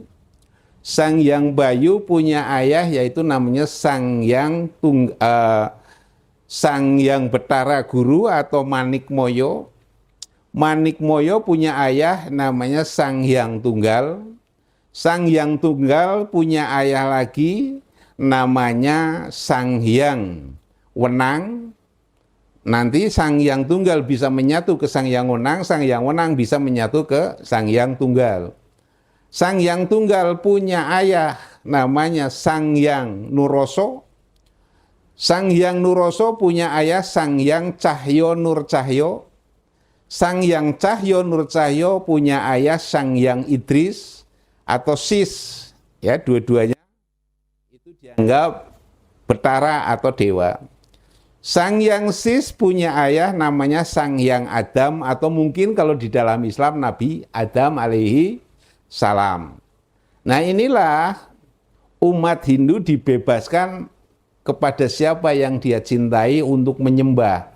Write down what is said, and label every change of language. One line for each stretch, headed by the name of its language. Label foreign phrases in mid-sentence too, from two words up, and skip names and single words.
Indonesian: Sang Hyang Bayu punya ayah yaitu namanya Sang Hyang Betara Guru atau Manikmoyo. Manikmoyo punya ayah namanya Sang Hyang Tunggal. Sang Hyang Tunggal punya ayah lagi namanya Sang Hyang Wenang. Nanti Sang Hyang Tunggal bisa menyatu ke Sang Hyang Wenang, Sang Hyang Wenang bisa menyatu ke Sang Hyang Tunggal. Sang Hyang Tunggal punya ayah namanya Sang Hyang Nuroso. Sang Hyang Nuroso punya ayah Sang Hyang Cahyo Nur Cahyo. Sang Hyang Cahyo Nur Cahyo punya ayah Sang Hyang Idris atau Sis. Ya, dua-duanya itu dianggap betara atau dewa. Sang Hyang Sis punya ayah namanya Sang Hyang Adam atau mungkin kalau di dalam Islam Nabi Adam
Arabic: عليه السلام.
Indonesian: Nah, inilah umat Hindu dibebaskan kepada siapa yang dia cintai untuk menyembah.